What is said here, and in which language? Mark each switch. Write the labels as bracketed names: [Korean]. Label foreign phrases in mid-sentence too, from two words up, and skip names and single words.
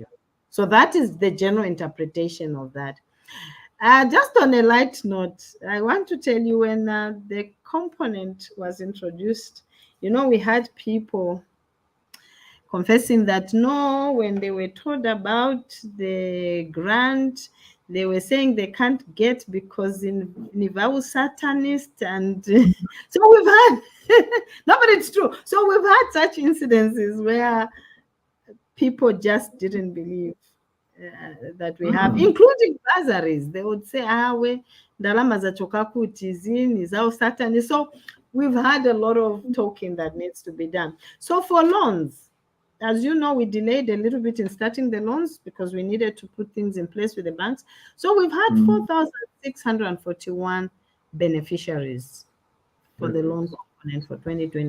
[English] So that is the general interpretation of that. Just on a light note, I want to tell you, when the component was introduced, you know, we had people confessing that no, when they were told about the grant, they were saying they can't get because in Nivau Satanist, and so we've had, no, but it's true. So we've had such incidences where people just didn't believe that we have, including bursaries. They would say, we [Nyanja] ndalama zachoka kutizini [English] Nivau Satanist. So we've had a lot of talking that needs to be done. So for loans, as you know, we delayed a little bit in starting the loans because we needed to put things in place with the banks. So we've had 4,641 beneficiaries for the loan component for 2020.